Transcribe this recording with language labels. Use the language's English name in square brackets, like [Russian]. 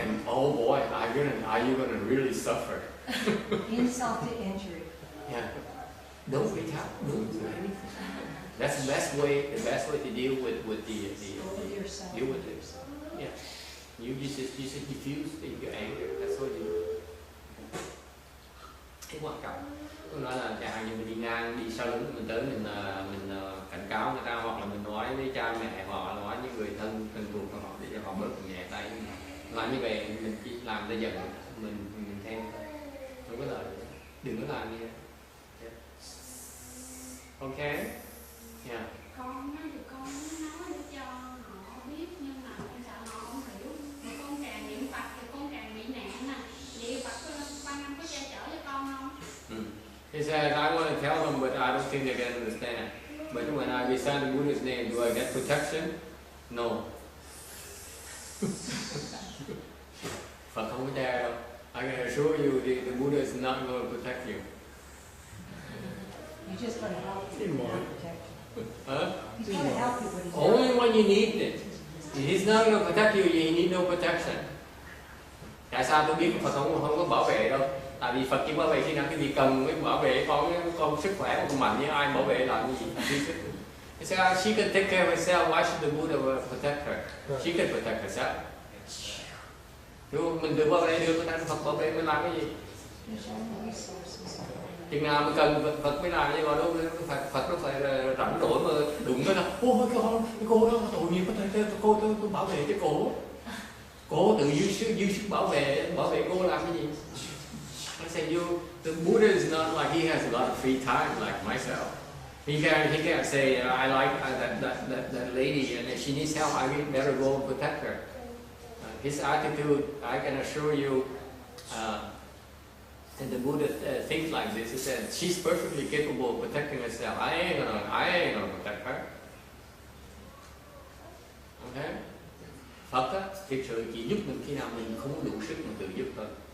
[English] And oh boy, are you gonna really suffer? Insult to injury. Yeah. Don't retaliate. Don't do anything. That's the best way to deal with the Go with your side. deal with it. Yeah. You just diffuse your anger. That's what you do. [Vietnamese] Cái quan trọng. Tôi nói là chẳng hạn như mình đi ngang, đi sau lưng mình tới mình cảnh cáo người ta, hoặc là mình nói với cha mẹ họ, nói với người thân thuộc của họ để cho họ bớt nhẹ tay. Làm như vậy mình chỉ làm ta giận mình thêm. Không có lợi. Đừng có làm như vậy. [English] Ok. Yeah. [Vietnamese] Con thì con muốn nói để cho họ biết, nhưng mà con sợ họ không hiểu. Mà con càng niệm Phật thì con càng bị nạn nè. Niệm Phật ban năm có che chở cho con không? [English] He said, I want to tell them, but I don't think they can understand. But when I recite the Buddha's name, do I get protection? No. [Vietnamese] Phật không có che đâu. [English] I can assure you, the Buddha is not going to protect you. You're just going to help people not protect you. Huh? He's going to help you, but he's Only not. when you need it. He's not going to protect you, you need no protection. [Vietnamese] Tại sao tôi biết Phật không có bảo vệ đâu? Tại vì Phật chỉ bảo vệ khi nào cái gì cần mới bảo vệ con sức khỏe, con mạnh như ai bảo vệ làm gì? [English] He said, she can take care of herself, why should the Buddha protect her? She can protect herself. [Vietnamese] Mình được bảo vệ được, người ta Phật bảo vệ mới làm cái gì? [English] There's only resources. [Vietnamese] Chừng nào mình cần Phật mới làm, nhưng mà đâu Phật nó phải rảnh rỗi mà đụng cái là ôi cái cô đó tội nghiệp, tôi bảo vệ cái cô tự dư sức bảo vệ cô làm cái gì? [English] I say the Buddha is not like he has a lot of free time like myself. He can't say I like that lady and if she needs help I better go and protect her. His attitude, I can assure you, and the Buddha thinks like this. He said she's perfectly capable of protecting herself. I ain't gonna protect her. Okay? [Vietnamese] Phật á, thực sự chỉ giúp mình khi nào mình không đủ sức mình tự giúp thôi.